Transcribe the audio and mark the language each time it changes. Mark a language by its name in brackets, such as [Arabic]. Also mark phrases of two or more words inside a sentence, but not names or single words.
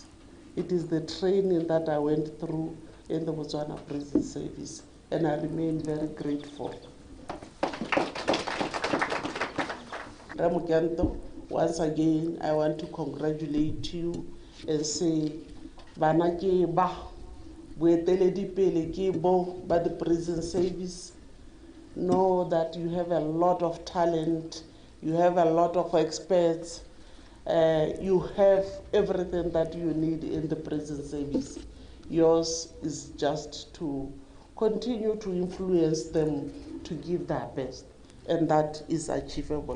[English] It is the training that I went through in the Botswana Prison Service, and I remain very grateful. Ramogento, once again, I want to congratulate you and say, [Tswana] bana ke ba, boeteledipele ke bo ba [English] the prison service. Know that you have a lot of talent You have a lot of experts. You have everything that you need in the prison service. Yours is just to continue to influence them to give their best, and that is achievable.